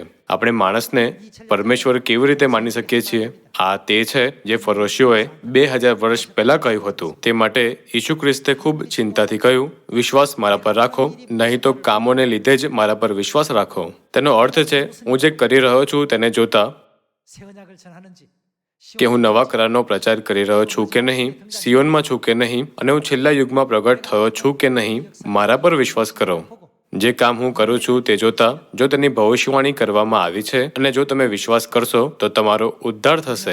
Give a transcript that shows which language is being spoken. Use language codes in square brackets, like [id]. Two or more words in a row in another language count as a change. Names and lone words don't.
[gu] આપણે માણસને પરમેશ્વર કેવી રીતે માની શકીએ છીએ? આ તે છે જે ફરોશીઓએ 2000 વર્ષ પહેલા કહ્યું હતું. તે માટે ઈસુ ખ્રિસ્તે ખૂબ ચિંતાથી કહ્યું, વિશ્વાસ મારા પર રાખો, નહીં તો કામોને લીધે જ મારા પર વિશ્વાસ રાખો. તેનો અર્થ છે હું જે કરી રહ્યો છું તેને જોતા [ko] 새 언약을 전하는지 [gu] કે હું નવા કરારનો પ્રચાર કરી રહ્યો છું કે નહીં, સિયોનમાં છું કે નહીં, અને હું છેલ્લા યુગમાં પ્રગટ થયો છું કે નહીં, મારા પર વિશ્વાસ કરો. જે કામ હું કરું છું તે જોતા જો તેની ભવિષ્યવાણી કરવામાં આવી છે અને જો તમે વિશ્વાસ કરશો તો તમારો ઉદ્ધાર થશે.